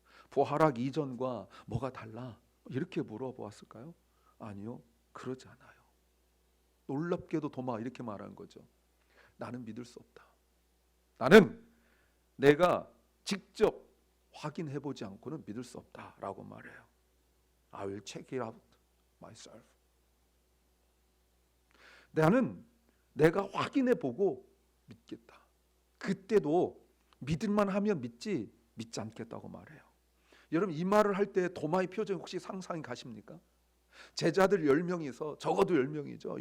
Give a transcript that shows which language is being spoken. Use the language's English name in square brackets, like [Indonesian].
[Korean] 부활하기 이전과 뭐가 달라? 이렇게 물어보았을까요? 아니요, 그러지 않아요. 놀랍게도 도마가 이렇게 말하는 거죠. 나는 믿을 수 없다. 나는 내가 직접 확인해보지 않고는 믿을 수 없다라고 말해요. [English] I will check it out myself. [Korean] 나는 내가 확인해보고 믿겠다. 그때도 믿을만 하면 믿지 않겠다고 말해요. 여러분 이 말을 할 때 도마의 표정 혹시 상상이 가십니까? 제자들 10명이서 적어도 10명이죠.